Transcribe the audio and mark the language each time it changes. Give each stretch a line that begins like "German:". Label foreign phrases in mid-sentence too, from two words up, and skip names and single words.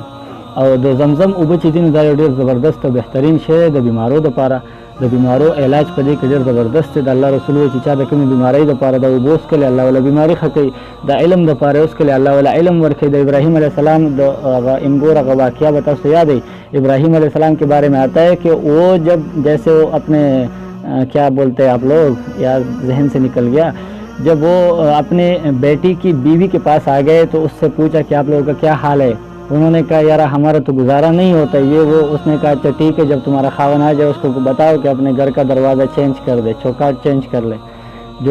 Pashto: او د زمزم اوبه چې دي نو دا یو ډېر زبردست او بهترین شی دی د بیمارو دپاره، د بیمارو علاج په دې کې ډېر زبردست دی. د الله رسول وایي چې چا د کومې بیمارۍ دپاره د اوبو وڅښلې الله والا بیماري ښه کوي، د علم دپاره یې وڅښلې الله والا علم ورکوي. د ابراہیم علیہ السلام د هغه انگور هغه واقعہ به تاسو یاد ہے،
Urdu: ابراہیم علیہ السلام کے بارے میں آتا ہے کہ وہ جب جیسے وہ اپنے کیا بولتے ہیں آپ لوگ، یا ذہن سے نکل گیا، جب وہ اپنے بیٹی کی بیوی کے پاس آ گئے تو اس سے پوچھا کہ آپ لوگوں کا کیا حال ہے. انہوں نے کہا یار ہمارا تو گزارا نہیں ہوتا یہ وہ. اس نے کہا اچھا ٹھیک ہے، جب تمہارا خاون آ جائے اس کو بتاؤ کہ اپنے گھر کا دروازہ چینج کر دے، چوکاٹ چینج کر لے جو.